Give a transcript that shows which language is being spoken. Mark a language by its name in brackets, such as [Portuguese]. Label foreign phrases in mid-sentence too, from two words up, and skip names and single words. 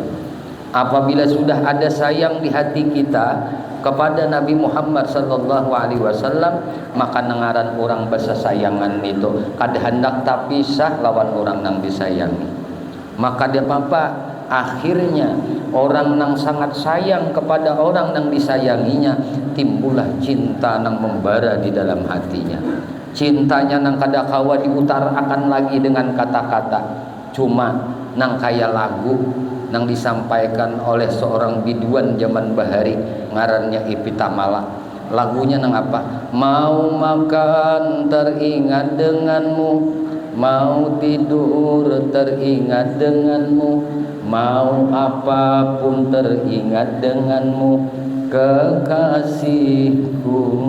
[Banjar] Apabila sudah ada sayang di hati kita kepada Nabi Muhammad SAW, maka nengaran orang bahasa sayangan itu kada hendak tak pisah lawan orang yang disayangi. [Indonesian] Maka dia apa? Akhirnya orang yang sangat sayang kepada orang yang disayanginya, timbullah cinta yang membara di dalam hatinya. [Banjar] Cintanya yang kada kawa diutarakan lagi dengan kata-kata, cuma nang kaya lagu nang disampaikan oleh seorang biduan zaman bahari ngarannya Ipitamala. Lagunya nang apa? [Indonesian] Mau makan teringat denganmu, mau tidur teringat denganmu, mau apapun teringat denganmu, kekasihku.